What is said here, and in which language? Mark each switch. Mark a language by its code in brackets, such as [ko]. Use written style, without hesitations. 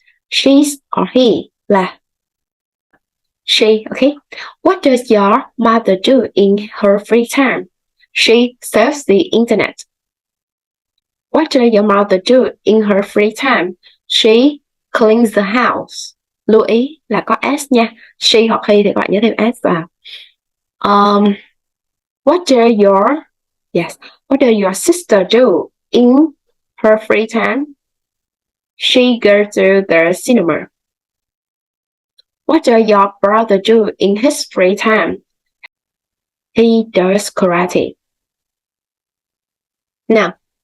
[en] She's or he blah. She, okay. What does your mother do in her free time? She surfs the internet. What does your mother do in her free time? She cleans the house. [vi] Lưu ý là có s nha. She hoặc he thì các bạn nhớ thêm s vào. [en] What does your sister do in her free time? She goes to the cinema. What does your brother do in his free time? He does karate. Now,